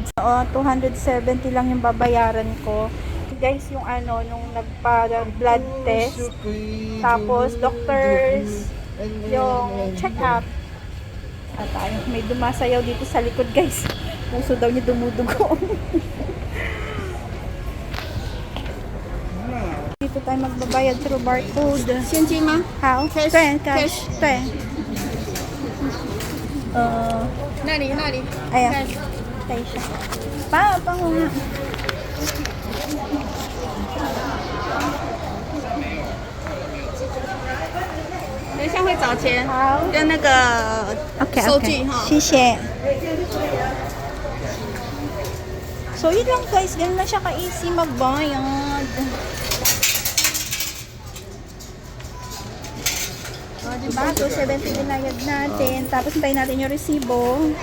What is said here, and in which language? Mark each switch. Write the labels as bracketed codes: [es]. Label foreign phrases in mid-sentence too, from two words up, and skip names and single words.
[tl] Oo, 270 lang yung babayaran ko. Guys, yung ano, nung nagpa-blood test. Tapos, doctors, yung check-up. At ayun, may dumasayaw dito sa likod, guys. Puso daw niya dumudugo. Dito tayo magbabayad through barcode. [zh] 现金吗？ [en] How? Cash. [zh] 对 cash. 对。那里那里。 [tl] Ayan. Tayo siya. Pango nga. [zh] 等一下会找钱好。跟那个 [en] Okay, [zh] 收 [en] okay. [zh] 据哈。 [tl] Shishe. So, yun lang guys. Ganun lang siya ka-easy magbayad. O, diba? 270 binayad natin. Tapos, hintayin natin yung resibo.